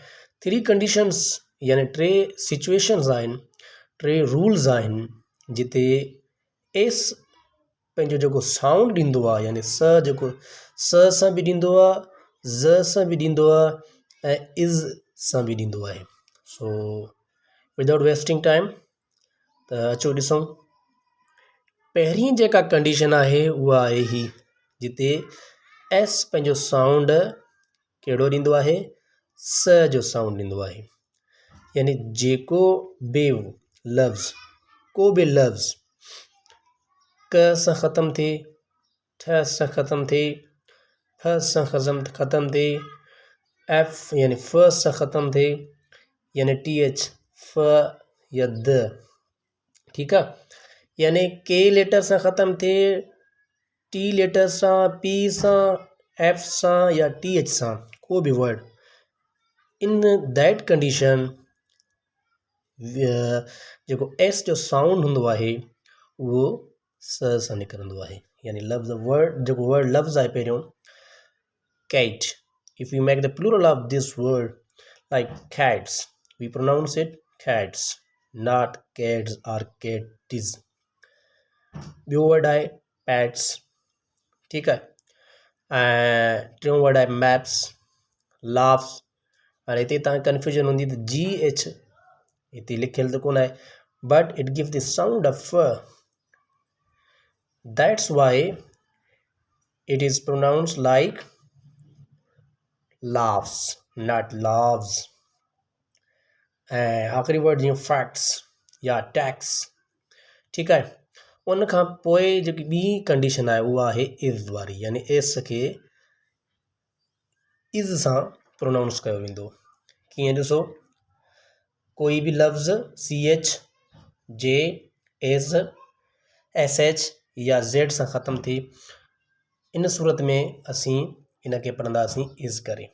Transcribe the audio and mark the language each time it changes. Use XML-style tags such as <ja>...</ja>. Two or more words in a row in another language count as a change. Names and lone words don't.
<sd>3 कंडीशन्स यानी 3 सिचुएशन्स आहिनि, 3 रूल्स आहिनि जिते एस पंहिंजो जेको साउंड ॾींदो आहे यानी स जेको स सां बि ॾींदो आहे, ज़ सां बि ॾींदो आहे ऐं इज़ सां बि ॾींदो आहे।</sd> <en>so without wasting time त अचो ॾिसूं।</en> <sd>पहिरीं जेका कंडीशन आहे उहा आहे ही जिते एस पंहिंजो साउंड कहिड़ो ॾींदो आहे, स जो साउंड ॾींदो आहे। यानी जेको बि लफ़्ज़ को बि लफ़्ज़ क सां ख़तमु थिए, ठ सां ख़तमु थिए, फ सां ख़तमु थिए, एफ यानी फ सां ख़तमु थिए यानी टी एच फ या द। ठीकु आहे। यानी</sd> <en>K letter</en> <sd>सां ख़तमु थिए,</sd> <en>T letter</en> <sd>सां, पी सां, एफ सां या टी एच सां को बि वर्ड,</sd> <en>in that condition</en> <sd>जेको एस जो साउंड हूंदो आहे उहो स सां निकिरंदो आहे। यानी लफ़्ज़ वर्ड जेको वर्ड लफ़्ज़ आहे पहिरियों कैट,</sd> <en>if you make the plural of this word like cats we pronounce it cats, not cats or catiz.</en> <sd>ॿियो वर्ड आहे पैट्स। ठीकु आहे। ऐं टियों वर्ड आहे</sd> <en>maps, laughs.</en> <sd>हाणे हिते तव्हां कंफ्यूजन हूंदी त जी एच हिते लिखियलु त कोन आहे,</sd> <en>but it gives the sound of f, that's why it is pronounced like laughs, not loves।</en> <sd>ऐं आख़िरी वर्ड जीअं फैक्ट्स या टैक्स। ठीकु आहे। उन खां पोइ जेकी ॿी कंडीशन आहे उहा आहे इज़ वारी, यानी एस खे इज़ सां प्रोनाउंस कयो वेंदो। कीअं ॾिसो, कोई बि लफ़्ज़ सी एच, जे, एस, एस एच या ज़ेड सां ख़तमु थिए, इन सूरत में असीं इन खे पढ़ंदासीं इज़ करे।</sd>